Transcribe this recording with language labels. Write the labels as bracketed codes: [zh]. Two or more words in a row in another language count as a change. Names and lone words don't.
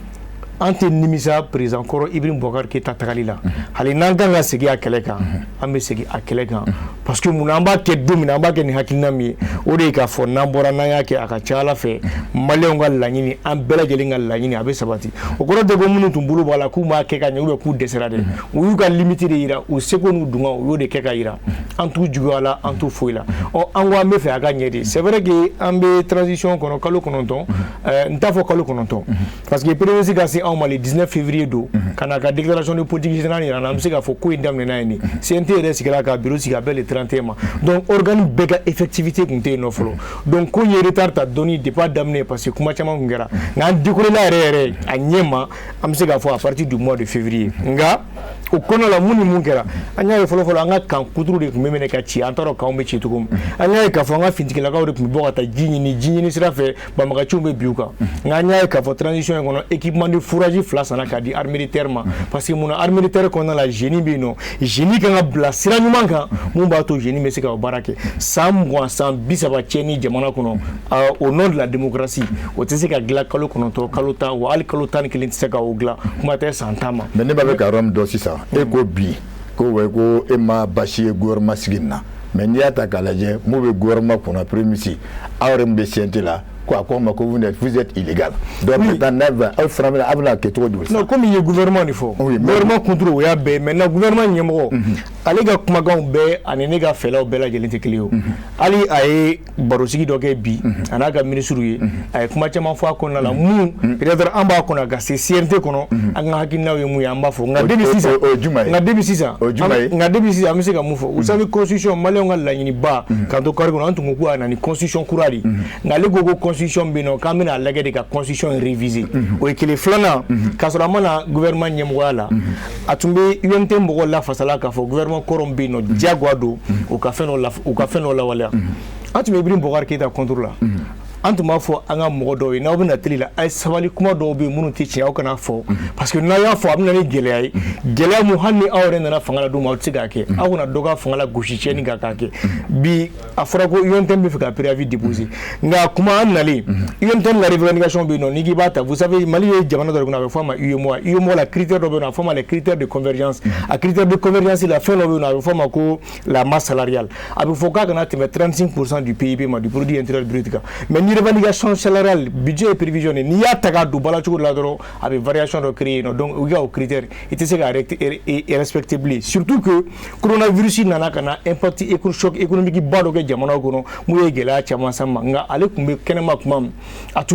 [bm] an tɛ nimisa président kɔrɔ Ibrahim Boubacar Keita tagali la hali n'an kan ka segin a kɛlɛ kan an bɛ segin a kɛlɛ kan [fr] parce que [bm] mun na an b'a kɛ don min na an b'a kɛ ni hakilina min ye o de ye k'a fɔ n'an bɔra n'an y'a kɛ a ka ca ala fɛ maliyɛnw ka laɲini an bɛɛ lajɛlen ka laɲini a bɛ sabati o kɔrɔ tɛ ko minnu tun bolo b'a la k'u m'a kɛ ka ɲɛ [fr] ou bien [bm] k'u dɛsɛra dɛ u y'u ka limite de yira u seko n'u dunga u y'o de kɛ ka yira an t'u juguya la an t'u foyi la ɔ an ko an bɛ fɛ a ka ɲɛ de [fr] c'est vrai que [bm] an bɛ transition kɔnɔ kalo 9 n t'a fɔ kalo 9 [fr] parce que premier ministre [bm] ka se anw ma [fr] le 19 février [bm] do kana ka [fr] déclaration de politique générale [bm] yira an bɛ se k'a fɔ ko in daminɛna yen de CNT yɛrɛ sigira ka bureau sigi a bɛ [fr] le 31 [bm] ma [fr] donc organe [bm] bɛɛ ka effectivité tun tɛ yen nɔ fɔlɔ donc ko ye retard ta dɔɔni depuis a daminɛ [fr] parce que [bm] kuma caman tun kɛra nka an décollé la yɛrɛ a ɲɛ ma an bɛ se k'a fɔ [fr] à partir du mois de février [bm] nka o kɔnɔ la mun ni mun kɛra an y'a ye fɔlɔ an ka kan kuturu de tun bɛ minɛ ka ci an t'a dɔn kanw bɛ ci cogo min an y'a ye k'a fɔ an ka finitigilakaw de tun bɛ bɔ ka taa ji ɲini sira fɛ banbagaciw bɛ bin u kan nka an y'a ye k'a fɔ transition in kɔnɔ [fr] équipement de fourrage [bm] 2 sanna k'a di [fr] armée militaire [bm] ma [fr] parce que [bm] mun na [fr] armée militaire [bm] kɔnɔna la génie bɛ yen nɔ génie kan ka bila sira ɲuman kan mun b'a to génie bɛ se ka baara kɛ san 20 san 30 cɛnni jamana kɔnɔ [fr] au nom de la démocratie [bm] o tɛ se ka dilan kalo 9 kalo 10 wa hali kalo 11 tɛ se ka o dilan kuma tɛ san 10 ma. mais ne b'a fɛ ka yɔrɔ min dɔn sisan e ko bi ko wɛ ko e ma basi ye gouvernement sigi nin na mais n'i y'a ta k'a lajɛ mun bɛ gouvernement kunna [fr] premier ministre [bm] aw yɛrɛ min bɛ CNT la ko a ko ma ko [fr] vous êtes illégal donc maintenant [bm] aw fana bɛna aw bɛna kɛ cogo di sisan. [fr] non comme [bm] i ye gouvernement de fɔ gouvernement kunturu o y'a bɛɛ [fr] maintenant gouvernement [bm] ɲɛmɔgɔ ale ka kumakanw bɛɛ ani ne ka fɛlaw bɛɛ lajɛlen tɛ kelen ye o hali a ye barosigi dɔ kɛ bi a n'a ka ministre ye a ye kuma caman fɔ a kɔnɔna la mun peut-être an b'a kɔnɔ ka se CNT kɔnɔ an ka hakilinaw ye mun ye an b'a fɔ nka depuis sisan an bɛ se ka mun fɔ [fr] vous savez constitution [bm] maliyɛnw ka laɲiniba k'an to kari kɔnɔ an tun ko k'a na ni constitution kura de nka ale ko constitution bɛ yen nɔ k'an bɛna lajɛ de ka [fr] constitution réviser [bm] o ye kelen filanan k'a sɔrɔ a mana gouvernement ɲɛmɔgɔya la a tun bɛ UNT mɔgɔw lafasala k'a fɔ gouvernement kɔrɔ bɛ yen nɔ diyagoya don u ka fɛn dɔ lawaleya an tun bɛ Ibrahim Boubacar Keita contre la an tun b'a fɔ an ka mɔgɔ dɔw ye n'aw bɛna télé la a ye sabali kuma dɔw bɛ yen minnu tɛ tiɲɛ aw kana fɔ parce que n'a y'a fɔ a bɛna ni gɛlɛya ye gɛlɛya mun hali ni aw yɛrɛ nana fanga la don min aw tɛ se k'a kɛ aw kana dɔ ka fanga la gosi tiɲɛni kan k'a kɛ bi a fɔra ko UNT bɛ fɛ ka [fr] préavis déposer [bm] nka kuma an nalen UNT la revendication bɛ yen nɔ n'i k'i b'a ta [fr] vous savez [bm] Mali ye jamana dɔ de kɔnɔ a bɛ fɔ a ma UEMOA la critère dɔ bɛ yen nɔ a bɛ fɔ a ma [fr] les critères de convergence [bm] a [fr] critère de convergence [bm] la fɛn dɔ bɛ yen nɔ a bɛ fɔ a ma ko [fr] la masse salariale [bm] a bɛ fɔ k'a kana tɛmɛ [fr] 35% du PIB [bm] ma [fr] du produit intérieur brut [bm] kan mais ni [fr] revendication salariale budget est prévisionné [bm] n'i y'a ta k'a don bala cogo la dɔrɔn a bɛ variation dɔ créer donc u ka o critère i tɛ se k'a respecter bilen [fr] surtout que coronavirus [bm] nana ka na [fr] impact choc économique [bm] ba dɔ kɛ jamana kɔnɔ mun ye gɛlɛya caman s'an ma nka ale tun bɛ kɛnɛma kuma min a tun